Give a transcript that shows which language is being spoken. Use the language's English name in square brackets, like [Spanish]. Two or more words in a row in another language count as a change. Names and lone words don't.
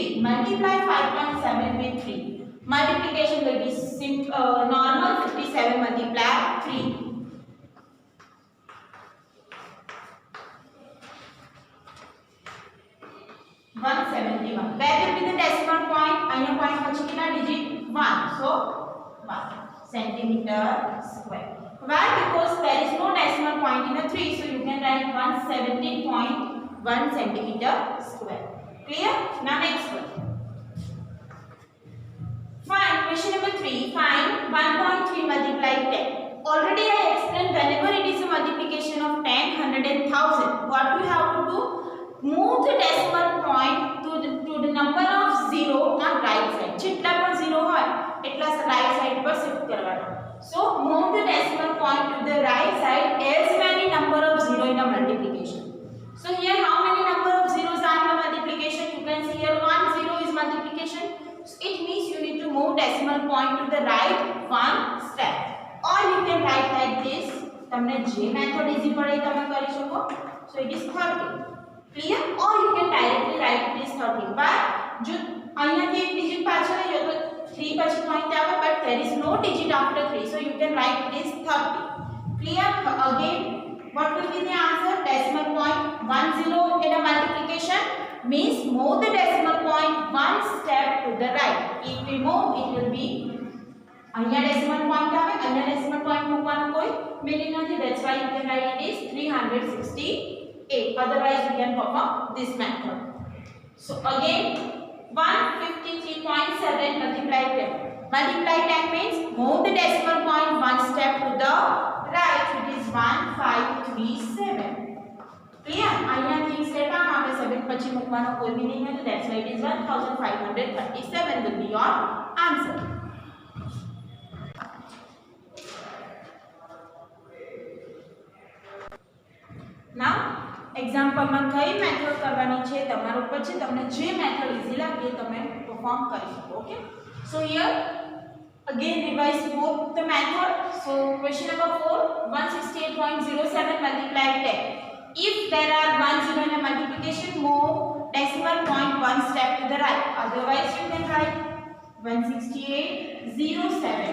[English] Multiply 5.7 with 3. Multiplication will be normal. 57 multiply 3. 171. Where will be the decimal point? [Gujarati] અહીંયા point પછી કેટલા digit? 1. [English] So 1 centimeter square. Why? Because there is no decimal point in a 3, so you can write 117.1 centimeter square. Clear? Now next one. Find question number 3. Find 1.3 multiply 10. Already I explained whenever it is a multiplication of 10, 100 and 1000, what we have to do? Move the decimal point to the number of 0 on right side. [Gujarati] જેટલા પણ 0 હોય એટલા [English] right side [Gujarati] પર shift કરવાનો. [English] So move the decimal point to the right side as many number of 0 in a multiplication. So here how many number of zeros are in a multiplication? You can see here 1 0 is multiplication. So it means you need to move decimal point to the right one step. Or you can write like this. [Gujarati] તમને જે [English] method easy [Gujarati] પડે તમે કરી શકો. [English] So it is 30. Clear? Or you can directly write it is 30. [Gujarati] But જો અહીંયાથી એક digit પાછળ આવ્યો તો 3 પછી point આવે, [English] but there is no digit after 3, so you can write it is 30. Clear? Again, what will be the answer? Decimal point 10 in a multiplication means move the decimal point one step to the right. If we move, it will be [Gujarati] અહીંયા [English] decimal point [Gujarati] આવે, અહીંયા [English] decimal point [Gujarati] મૂકવાનો કોઈ meaning નથી. [English] That's why you can write it is 368. Otherwise you can perform this method. So again 153.7 multiply 10. Multiply 10 means move the decimal point one step to the right. It is 1537. Clear? [Gujarati] અહીંયાથી step આમ આવે 7 પછી મૂકવાનો કોઈ meaning નથી. [English] That's why it is 1537 will be your answer. [Gujarati] Now example માં કઈ મેથડ કરવાની છે તમારા ઉપર છે. તમને જે [English] method easy [Gujarati] લાગે તમે પરફોર્મ કરી શકો. [English] ઓકે, so here again revise both the method. So question number 4, 168.07 multiply 10. If there are 1 0 in a multiplication, move decimal point one step to the right. Otherwise you can write 168.07.